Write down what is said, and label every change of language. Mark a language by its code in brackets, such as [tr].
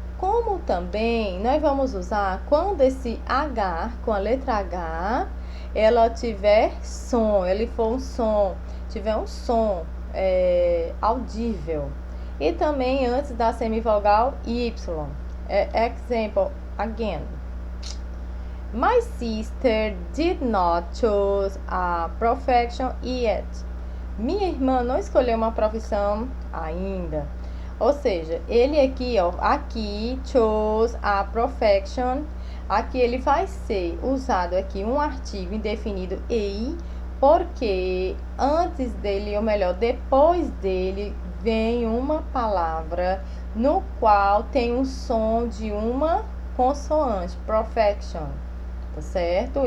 [pt] como também nós vamos usar quando esse H, com a letra H, ela tiver som, ele for um som, tiver um som audível. E também antes da semivogal Y. [en] Example, again. My sister did not choose a profession yet. [pt] Minha irmã não escolheu uma profissão ainda. Ou seja, ele aqui, ó, aqui, [en] chose a profession. [pt] Aqui ele vai ser usado aqui um artigo indefinido e, porque antes dele, ou melhor, depois dele, vem uma palavra no qual tem um som de uma consoante, profession, tá certo?